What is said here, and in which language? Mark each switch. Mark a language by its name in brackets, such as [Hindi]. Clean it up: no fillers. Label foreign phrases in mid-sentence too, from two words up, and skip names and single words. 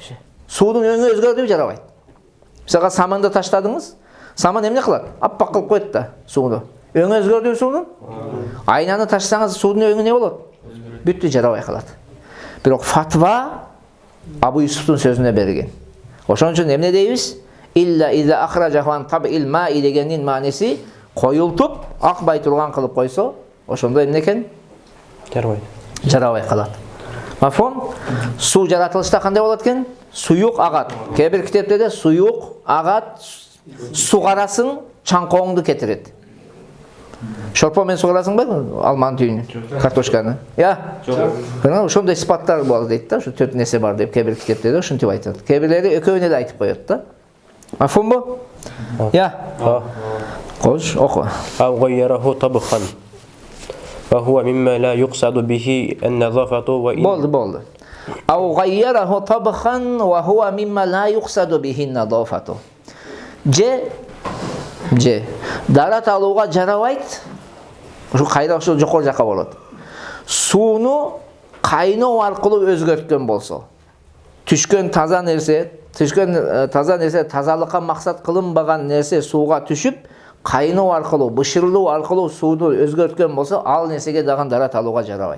[Kyrgyz] Суудун өңү өзгөрдүбү жарабайт. Мисалга саманды таштадыңыз, саман эмне кылат? Аппак кылып коет да сууну. Өңү өзгөрдүбү суунун? Айнаны таштасаңыз суудун өңү не болот? Бүттү, жарабай калат. Бирок фатва Абу Юсуфтун сөзүнө берилген. Ошон үчүн эмне дейбиз? [Arabic] إلا إذا أخرجه عن طبع الماء [Kyrgyz] дегендин мааниси коюлтуп, акбай турган кылып койсо, ошондо эмне экен? Жарабайт. Жарабай калат. Мафхум? Суу жаратылышта кандай болот экен? Суюк, агат. Кээ бир китептерде суюк, агат, сугарасың, чаңкооңду кетирет. Шорпо менен сугарасыңбы? Алманын түйүнү, картошканы. Я? Ошондой сыпаттар болот дейт да, ушу төрт нерсе бар деп кээ бир китептерде ушинтип айтат. Кээ бирлери экөөнү эле айтып коет да. Мафхумбу? Я? Кош, оку. [Arabic] أو غيره طبخا وهو مما لا يقصد به النظافة وإن [Kyrgyz] Болду. [Arabic] أو غيره طبخا وهو مما لا يقصد به النظافة. [Kyrgyz] Же дарат алууга жарабайт. Ушу кайда ошол жокор жака болот. Сууну кайноо аркылуу өзгөрткөн болсо, түшкөн таза нерсе тазалыкка максат кылынбаган нерсе сууга түшүп, кайноо аркылуу, бышырылуу аркылуу сууну өзгөрткөн болсо, ал нерсеге дагы дарат алууга жарабайт.